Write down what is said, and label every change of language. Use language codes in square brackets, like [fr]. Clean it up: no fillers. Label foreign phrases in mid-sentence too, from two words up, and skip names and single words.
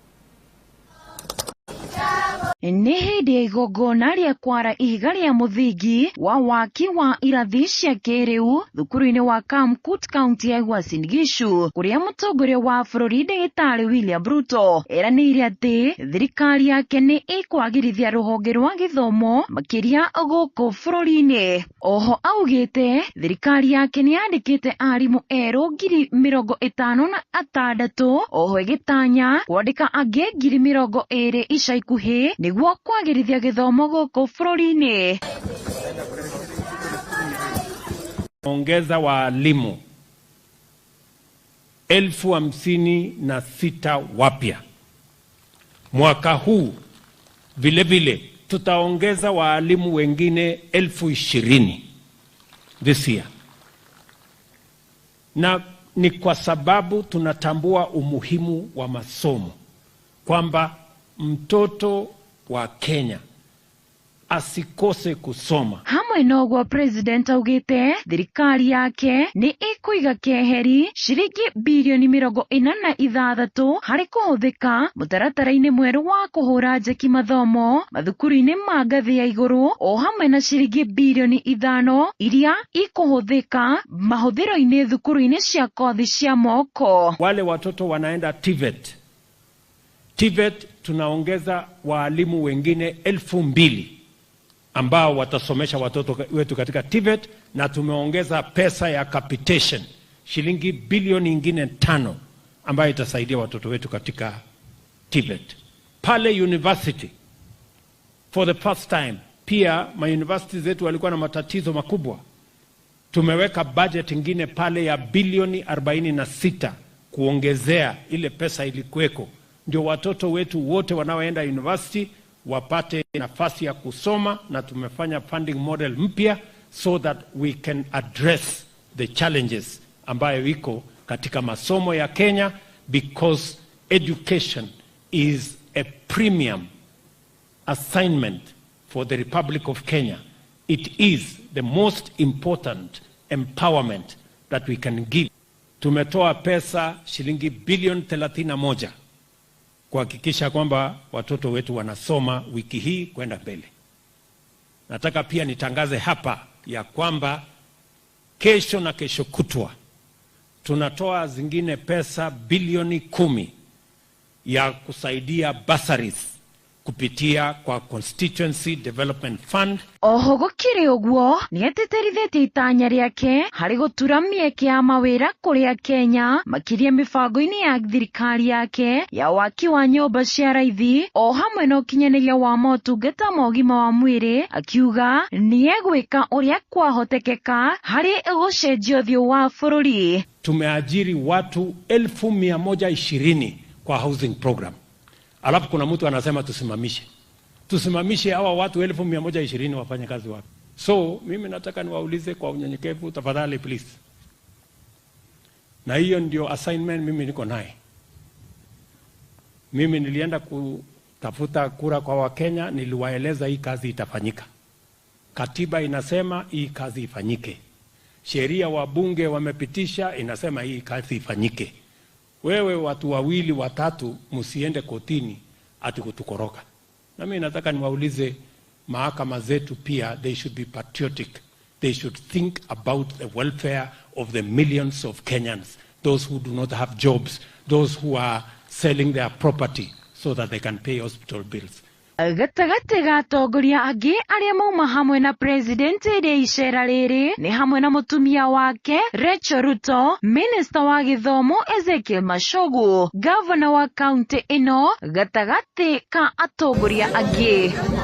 [ki] Nĩ hĩndĩ ya igongona rĩa kwara ihiga rĩa mũthingi wa waki wa irathi cia kĩrĩu thukuru-inĩ wa Kamkut, kaunti ya Uasin Gishu, kũrĩa mũtongoria wa bũrũri Ndagĩtarĩ William Ruto eranĩire atĩ thirikari yake nĩ ĩkwagĩrithia rũhonge rwa gĩthomo makĩria gũkũ bũrũri-inĩ. Oho augĩte thirikari yake nĩyandĩkĩte arimũ erũ 56,000, oho ĩgĩtanya kwandĩka angĩ 20,000 ica ikuhĩ nĩguo kwagĩrithia gĩthomo gũkũ bũrũri-inĩ. [sw] Ongeza walimu 56,000 wapya. Mwaka huu vile vile tutaongeza walimu wengine 20,000 [en] this year. [sw] Na ni kwa sababu tunatambua umuhimu wa masomo, kwamba mtoto wa Kenya asikose kusoma. [ki] Hamwe noguo President augĩte thirikari yake nĩ ĩkũiga keheri ciringi bilioni 46 harĩ kũhũthĩka mũtaratara-inĩ mwerũ wa kũhũra njeki mathomo mathukuru-inĩ ma ngathĩ ya igũrũ, o hamwe na ciringi bilioni 5 iria ikũhũthĩka mahũthĩro-inĩ thukuru-inĩ cia kothi cia moko. [sw] Wale watoto wanaenda TVET tunaongeza walimu wengine 2,000 ambao watasomesha watoto wetu katika TVET, na tumeongeza pesa ya capitation shilingi bilioni nyingine 5 ambayo itasaidia watoto wetu katika TVET. [en] Pale university for the first time, [sw] pia ma-university zetu walikuwa na matatizo makubwa. Tumeweka budget ingine pale ya bilioni 46 kuongezea ile pesa ilikuweko, ndio watoto wetu wote wanaoenda university wapate nafasi ya kusoma, na tumefanya [en] funding model [sw] mpya [en] so that we can address the challenges [sw] ambayo iko katika masomo ya Kenya [en] because education is a premium assignment for the Republic of Kenya. It is the most important empowerment that we can give. [sw] Tumetoa pesa shilingi bilioni 31 kuhakikisha kwamba watoto wetu wanasoma wiki hii kwenda mbele. Nataka pia nitangaze hapa ya kwamba kesho na kesho kutwa tunatoa zingine pesa bilioni 10 ya kusaidia bursaries kupitia kwa Constituency Development Fund. [ki] Oho gukiri uguo ni eteterithitie itanya riake hari gutura mieke ya mawira kuria Kenya makiria mibango-ini ya thirikari yake ya waki wa nyumba cia raithi o hamwe na ukinyaniria wa motungata ma ugima wa mwiri, akiuga ni egwika uria kwahotekeka hari gucenjia uthio wa bururi. [sw] Tumeajiri watu 1120 kwa [en] housing program. [sw] Alafu kuna mtu anasema tusimamishe hawa watu 1120 wafanye kazi wapi? So mimi nataka niwaulize kwa unyenyekevu, tafadhali please. Na hiyo ndio assignment mimi niko naye. Mimi nilienda kutafuta kura kwa Wakenya, niliwaeleza hii kazi itafanyika. Katiba inasema hii kazi ifanyike. Sheria wabunge wamepitisha inasema hii kazi ifanyike. Wewe watu wawili watatu msiende kotini ati kutukoroka. Na mimi nataka niwaulize mahakama zetu pia, [en] they should be patriotic. They should think about the welfare of the millions of Kenyans, those who do not have jobs, those who are selling their property so that they can pay hospital bills. [ki] Gatagati ga atongoria angi aria mauma hamwe na president iri icera riri ni hamwe na mutumia wake Rachel Ruto, minister wa githomo Ezekiel Mashogu, governor wa county ino, gatagati ka atongoria angi.